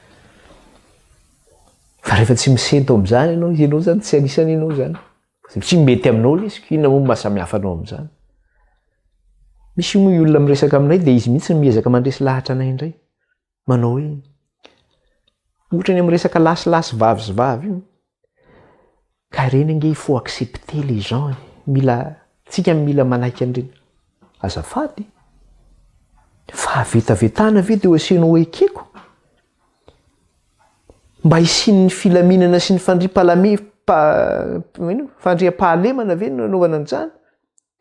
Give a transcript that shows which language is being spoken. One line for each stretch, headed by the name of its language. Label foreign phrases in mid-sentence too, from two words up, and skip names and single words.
Malagasy: Fa rehefa tsy misento amin'izany ianao zany tsy anisany ianao zany. Tsy mety aminao ilay izy, inona moa mahasamihafa anao amin'izany? Misy moa olona miresaka aminay dia izy mihitsy miezaka mandresy lahatra anay indray. Manao hoe ohatra ny miresaka lasilasy vavy sy vavy io. Ka ireny ange
French: il faut accepter les gens.
Malagasy: Tsika mila manaiky an'ireny. Azafady. Fahavetavetana ve dia ho asianao ekeko? Mba hisian'ny filaminana sy ny fandriam-pahalemana ve no anaovana an'izany?